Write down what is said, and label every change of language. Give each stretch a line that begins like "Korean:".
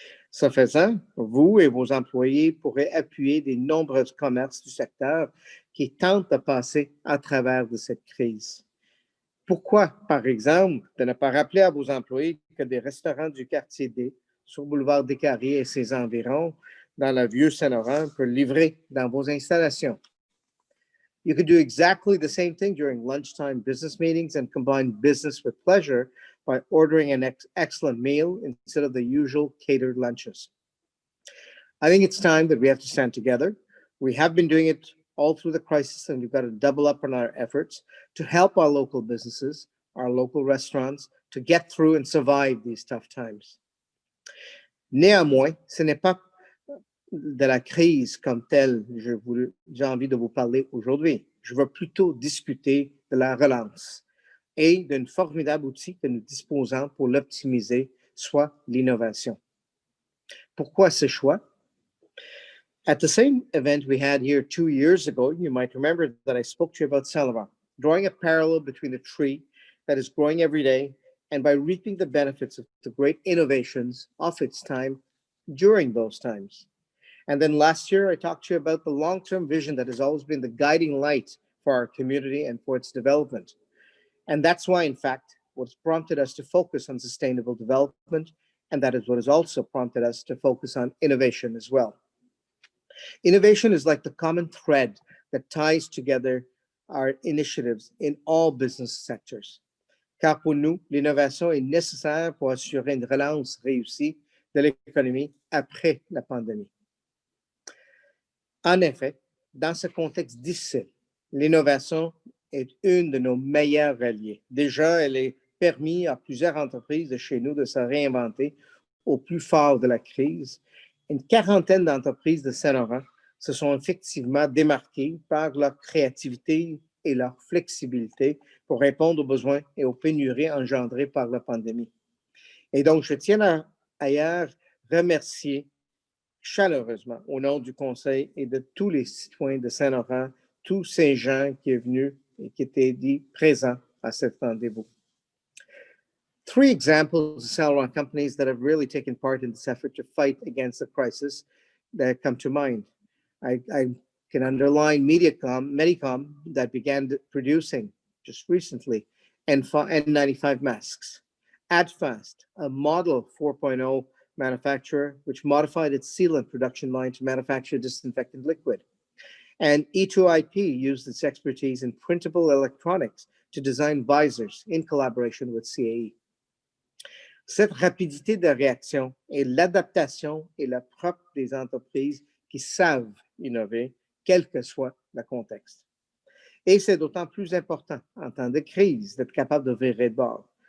French: Ce faisant, vous et vos employés pourraient appuyer des nombreux commerces du secteur qui tentent de passer à travers de cette crise. Pourquoi, par exemple, de ne pas rappeler à vos employés que des restaurants du quartier D, sur Boulevard des Carriers et ses environs, dans le vieux Saint-Laurent, peuvent livrer dans vos installations?
English: You could do exactly the same thing during lunchtime business meetings and combine business with pleasure by ordering an excellent meal instead of the usual catered lunches. I think it's time that we have to stand together. We have been doing it all through the crisis, and we've got to double up on our efforts to help our local businesses, our local restaurants, to get through and survive these tough times.
French: Néanmoins, ce n'est pas de la crise comme telle j'ai envie de vous parler aujourd'hui. Je veux plutôt discuter de la relance et d'un formidable outil que nous disposons pour l'optimiser, soit l'innovation. Pourquoi ce choix?
English: At the same event we had here 2 years ago, you might remember that I spoke to you about Saint Laurent, drawing a parallel between the tree that is growing every day and by reaping the benefits of the great innovations of its time during those times. And then last year, I talked to you about the long-term vision that has always been the guiding light for our community and for its development. And that's why, in fact, what's prompted us to focus on sustainable development, and that is what has also prompted us to focus on innovation as well. Innovation is like the common thread that ties together our initiatives in all business sectors.
French: Car pour nous, l'innovation est nécessaire pour assurer une relance réussie de l'économie après la pandémie. En effet, dans ce contexte difficile, l'innovation est une de nos meilleurs alliés. Déjà, elle a permis à plusieurs entreprises de chez nous de se réinventer au plus fort de la crise. Une quarantaine d'entreprises de Saint-Laurent se sont effectivement démarquées par leur créativité et leur flexibilité pour répondre aux besoins et aux pénuries engendrées par la pandémie. Et donc, je tiens à ailleurs remercier chaleureusement au nom du Conseil et de tous les citoyens de Saint-Laurent, tous ces gens qui sont venus et qui étaient dits présents à cet rendez-vous.
English: Three examples of Saint Laurent companies that have really taken part in this effort to fight against the crisis that come to mind. I can underline Medicom that began producing just recently N95 masks. Adfast, a Model 4.0 manufacturer, which modified its sealant production line to manufacture disinfectant liquid. And E2IP used its expertise in printable electronics to design visors in collaboration with CAE.
French: Cette rapidité de réaction et l'adaptation est le propre des entreprises qui savent innover, quel que soit le contexte. Et c'est d'autant plus important en temps de crise d'être capable de virer de bord.